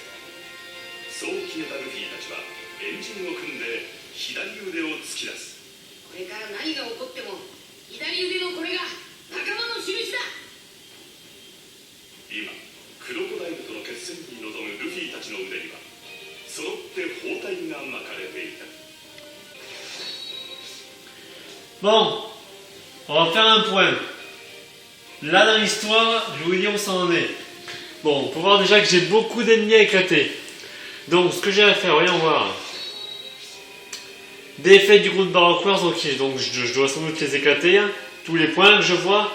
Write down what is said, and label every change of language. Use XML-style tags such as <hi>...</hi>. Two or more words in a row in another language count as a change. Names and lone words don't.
<ja>そう決めたルフィたちはエンジンを組んで左腕を突き出す。これから何が起こっても左腕のこれが仲間の印だ。今クロコダイルとの決戦に臨むルフィたちの腕には揃って包帯が巻かれていた。</ja> <fr>Bon, on va faire un point. Là dans l'histoire, je vais vous dire où ça en est. Bon, on peut voir déjà que j'ai beaucoup d'ennemis à éclater. Donc ce que j'ai à faire, voyons voir. Défaite du groupe Baroque Wars, ok, donc je dois sans doute les éclater, hein, tous les points que je vois.</fr>